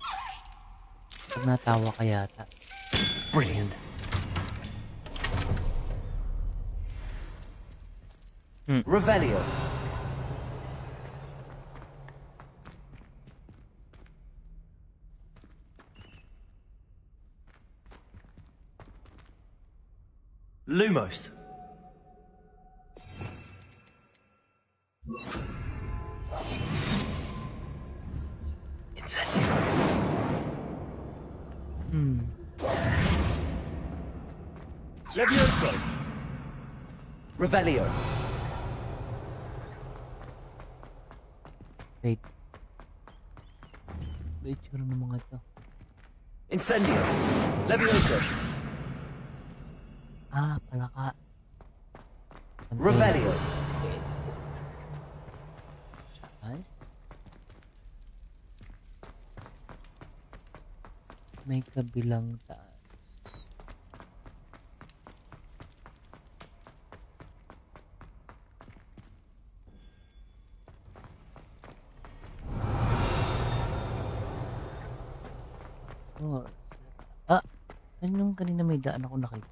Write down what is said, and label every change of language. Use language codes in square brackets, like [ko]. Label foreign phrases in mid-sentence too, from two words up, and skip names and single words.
[tl] Pag natawa ka yata. Brilliant. Revelio. Lumos. Incendio. Levioso. Revelio. Wait. Wait, sure ng mga to. Incendio. Levioso. Palaka. Revelio. Ay. May kabilang taas. Ano yung kanina may daan ako nakita?